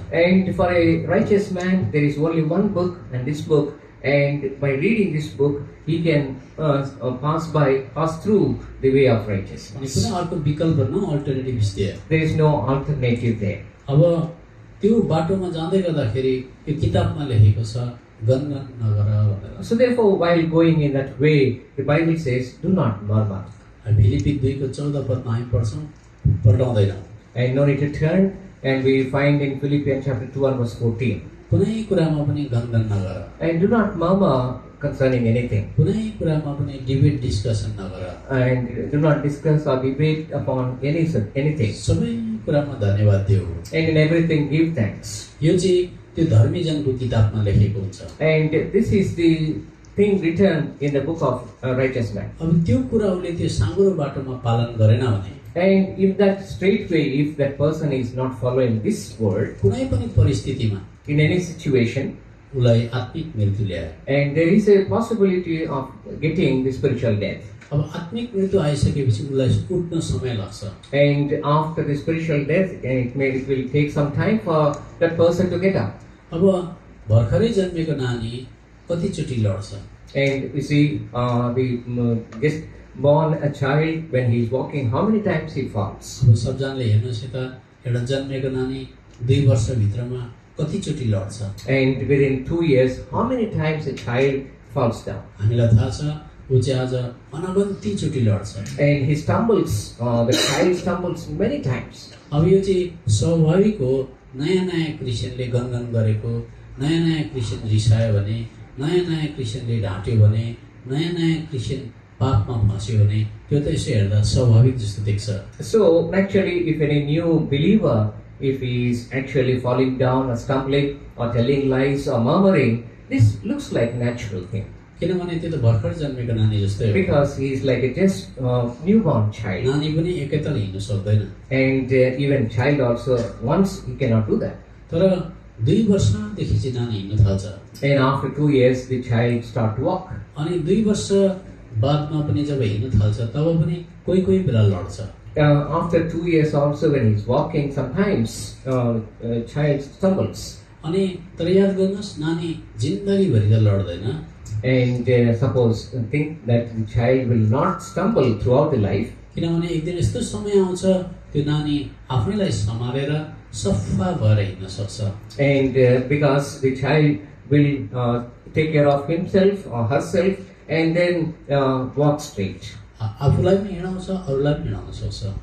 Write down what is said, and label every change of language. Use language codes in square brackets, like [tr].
[en] And for a righteous man, there is only one book, and this book, and by reading this book, he can pass through the way of righteousness. [ne] कुनै अर्को विकल्प न alternative दिए। [en] There is no alternative there. [ne] अब त्यो बाटोमा जाँदै गर्दाखेरि यो किताबमा लेखेको छ गनगन नगर भनेर। [en] So therefore, while going in that way, the Bible says, do not murmur. [ne] Philippi 2:14 पदमा हामी पढ्छौँ, पल्टाउँदैनौँ। [en] And no need to turn, and we find in Philippians chapter 2 and verse 14. [ne] कुनै कुरामा पनि गनगन नगर, [en] And do not murmur concerning anything. [ne] कुनै कुरामा पनि डिबेट डिस्कसन नगर, [en] And do not discuss or debate upon anything. [ne] सबै कुरामा धन्यवाद देऊ। [en] And in everything give thanks. [ne] यो चाहिँ त्यो धर्मीजनको किताबमा लेखेको हुन्छ। [en] And this is the thing written in the book of righteousness. [ne] अब त्यो कुरा उसले त्यो साँगुरो बाटोमा पालन गरेन भने [en] And if that straight way, if that person is not following this word, [ne] कुनै पनि परिस्थितिमा [en] in any situation, [ne] उसलाई आत्मिक मृत्यु ल्यायो। [en] and there is a possibility of getting the spiritual death. [ne] अब आत्मिक मृत्यु आइसकेपछि उसलाई उठ्न समय लाग्छ। [en] And after the spiritual death, it will take some time for that person to get up. [ne] अब भर्खरै जन्मेको नानी कतिचोटि लड्छ? [en] And you see, just born a child, when he is walking, how many times he falls? [ne] अब सबजनाले हेर्नुहोस् यता एउटा जन्मेको नानी 2 वर्षभित्रमा कतिचोटि लड्छ? [en] And within 2 years, how many times a child falls down? [ne] हामीलाई थाहा छ ऊ चाहिँ आज अनगन्तीचोटि लड्छ। [en] And he stumbles, the child stumbles many times. [ne] अब यो चाहिँ स्वाभाविक हो। नयाँ नयाँ क्रिस्चियनले गनगन गरेको, नयाँ नयाँ क्रिस्चियन रिसायो भने, नयाँ नयाँ क्रिस्चियनले ढाँट्यो भने, नयाँ नयाँ क्रिस्चियन पापमा फस्यो भने त्यो त यसो हेर्दा स्वाभाविक जस्तो देख्छ। [en] So actually, if any new believer, if he is actually falling down or stumbling or telling lies or murmuring, this looks like natural thing. [ne] किनभने त्यो त भर्खर जन्मेको नानी जस्तै हो। [en] Because he is like a just newborn child. [ne] नानी पनि एकैताल हिँड्न सक्दैन। [en] And even child also, once he cannot do that. [ne] तर 2 वर्षदेखि चाहिँ नानी हिँड्न थाल्छ। [en] And after 2 years, the child start to walk. [ne] अनि 2 वर्ष बादमा पनि जब हिँड्न थाल्छ तब पनि कोही कोही बेला लड्छ। [en] After 2 years also, when he is walking, sometimes child stumbles. [ne] अनि तर याद गर्नुहोस् नानी जिन्दगीभरि त लड्दैन। [en] And suppose think that the child will not stumble throughout the life. [ne] किनभने एक दिन यस्तो समय आउँछ त्यो नानी आफैलाई सम्हालेर सफा भएर हिँड्न सक्छ। [en] And because the child will take care of himself or herself and then walk straight. [ne] आफूलाई पनि हिँडाउँछ अरूलाई पनि हिँडाउन सक्छ।